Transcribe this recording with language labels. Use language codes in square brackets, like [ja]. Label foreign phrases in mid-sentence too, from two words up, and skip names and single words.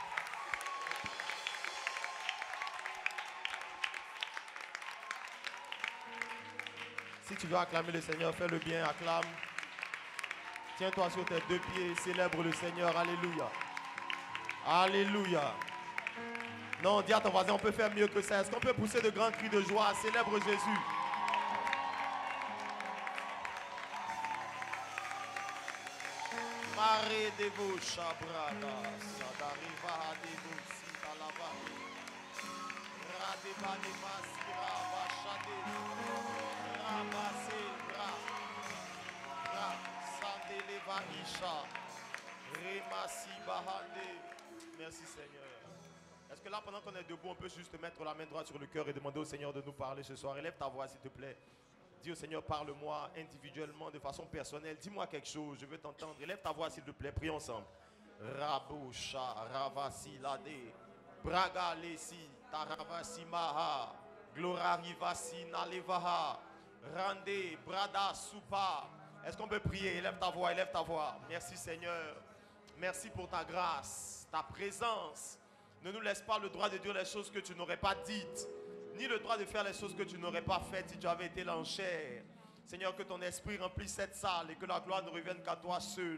[fr] Si tu veux acclamer le Seigneur, fais-le bien, acclame. Tiens-toi sur tes 2 pieds, célèbre le Seigneur, alléluia. Alléluia. Non, dis à ton voisin, on peut faire mieux que ça. Est-ce qu'on peut pousser de grands cris de joie? Célèbre Jésus. Mare devo shabrada, sadariva devo sitalava. Radeba de masira bashade. Rabase bra. Bra sandeleva isha. Remasi bahande. Merci Seigneur. Est-ce que là, pendant qu'on est debout, on peut juste mettre la main droite sur le cœur et demander au Seigneur de nous parler ce soir? Élève ta voix, s'il te plaît. Dis au Seigneur, parle-moi individuellement, de façon personnelle. Dis-moi quelque chose, je veux t'entendre. Élève ta voix, s'il te plaît. Prions ensemble. Rabosha, Ravasi, Lade, Braga, Lesi, Taravasi, Maha, Glora, Rivasi, Nalevaha, Rande, Brada, Soupa. Est-ce qu'on peut prier? Élève ta voix, élève ta voix. Merci Seigneur. Merci pour ta grâce, ta présence. Ne nous laisse pas le droit de dire les choses que tu n'aurais pas dites, ni le droit de faire les choses que tu n'aurais pas faites si tu avais été là en chair. Seigneur, que ton esprit remplisse cette salle et que la gloire ne revienne qu'à toi seul.